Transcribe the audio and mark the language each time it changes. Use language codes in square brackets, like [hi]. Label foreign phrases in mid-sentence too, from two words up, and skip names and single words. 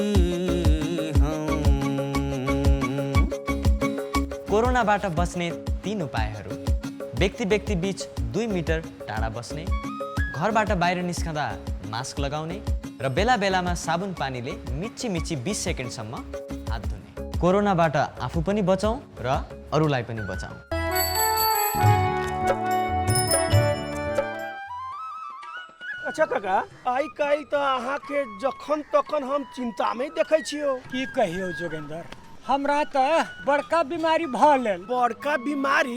[ne] कोरोनाबाट बस्ने 3 उपायहरू: व्यक्ति बीच 2 मिटर टाढा बस्ने, घरबाट बाहिर निस्कँदा मास्क लगाउने र बेला बेलामा साबुन पानीले मिच्ची 20 सेकेन्डसम्म हात धुने। कोरोनाबाट आफू पनि बचाउँ र अरूलाई पनि बचाउँ। [mai] अच्छा काका, आइ काल्हि त अहाँके जखन तखन हम चिंता में देखै छियो। की कहियो जोगेंद्र, हमरा त बड़का बीमारी भ गेल। बड़का बीमारी?